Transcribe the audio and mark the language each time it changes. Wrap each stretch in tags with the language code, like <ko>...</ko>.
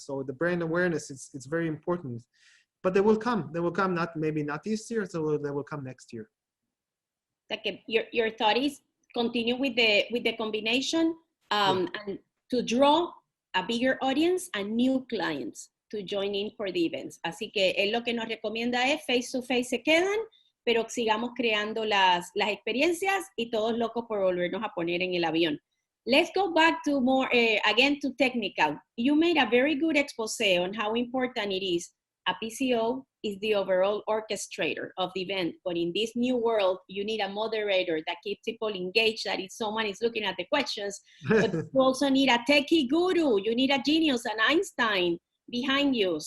<en>So the brand awareness, it's very important. But they will come, maybe not this year, so they will come next year. Okay, your thought is continue with the combination, and to draw a bigger audience and new clients to join in for the events.</en> <es>Así que él lo que nos recomienda es face to face se quedan, pero sigamos creando las experiencias y todos locos por volvernos a poner en el avión.</es> <en>Let's go back to more, again, to technical. You made a very good expose on how important it is. A PCO is the overall orchestrator of the event, but in this new world, you need a moderator that keeps people engaged, that if someone is looking at the questions, but you also need a techie guru, you need a genius, an Einstein behind you.</en>